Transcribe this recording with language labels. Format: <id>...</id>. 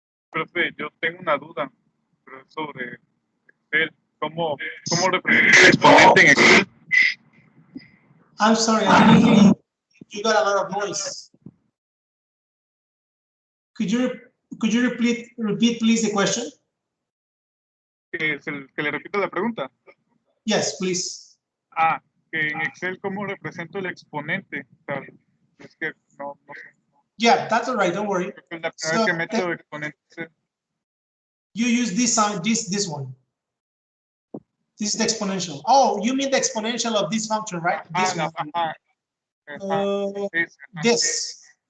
<es>Profe, yo tengo una duda, pero es sobre Excel. ¿Cómo representa el exponente en Excel?</es> <en>I'm sorry, I didn't hear you. You got a lot of noise. Could you repeat please the question?</en> <es>Que le repito la pregunta.</es> <en>Yes, please.</en> <es>Que en Excel, ¿cómo represento el exponente? O sea, es que no sé.</es> <en>Yeah, that's all right. Don't worry.</en> <es>Creo que es la primera</es> <en>So,</en> <es>vez que meto exponente.</es> <en>You use this sign, this one. This is the exponential. Oh, you mean the exponential of this function, right? This one. This.</en>